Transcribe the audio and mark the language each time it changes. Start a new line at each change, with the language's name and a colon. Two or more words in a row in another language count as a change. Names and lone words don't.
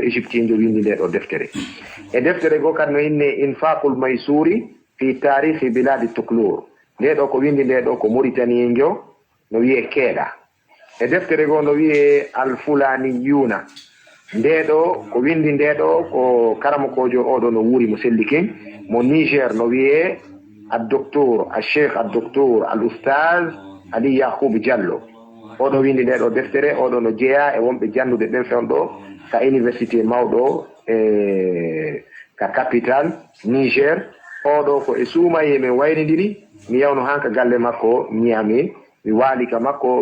Fula: égyptienjo windi nde ɗo deftere e deftere go kadi no inne Infaqul Maysuri fi tarihi biladi Tukulor nde ɗo ko windi nde ɗo ko Mauritanienjo no wiye Keeɗa e deftere go no wiye Al Fulaniyuna nde ɗo ko windi nde ɗo ko karamakojo oɗo no wuuri mo sellikin mo Niger no wiye
Arabic: الدكتور الشيخ الدكتور الأستاذ
Fula: علي يعقوب Diallo oɗo windi nde ɗo deftere oɗo no jeeya e wonɓe jannude ɓen fewɗo ka université mawɗo e ka capital Niger oɗo ko e suumaye min waynidiri mi yawno hanka galle makko Niamey mi waali ka makko